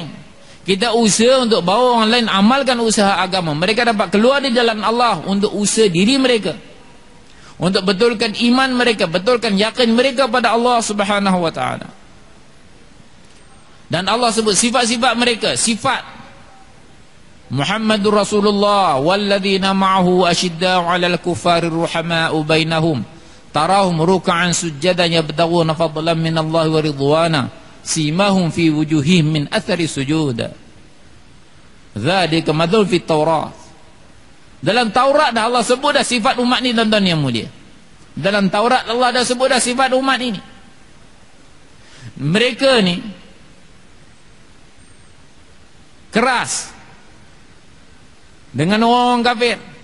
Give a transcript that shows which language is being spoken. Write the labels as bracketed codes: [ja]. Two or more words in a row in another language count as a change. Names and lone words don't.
[ms] Kita usaha untuk bawa orang lain amalkan usaha agama. Mereka dapat keluar di jalan Allah untuk usaha diri mereka, untuk betulkan iman mereka, betulkan yakin mereka pada Allah [ar] سبحانه وتعالى. [ms] Dan Allah sebut sifat-sifat mereka, [ar] sifat محمد رسول الله والذين معه أشداء على الكفار رحماء بينهم تراهم ركعا سجدا يبتغون فضلا من الله ورضوانا سيماهم في وجوههم من أثر السجود. ذلك مثلهم في التوراة. [ms] Dalam Taurat dah Allah sebut dah sifat umat ni, tuan-tuan yang mulia. Dalam Taurat Allah dah sebut dah sifat umat ini. Mereka ni keras dengan orang kafir.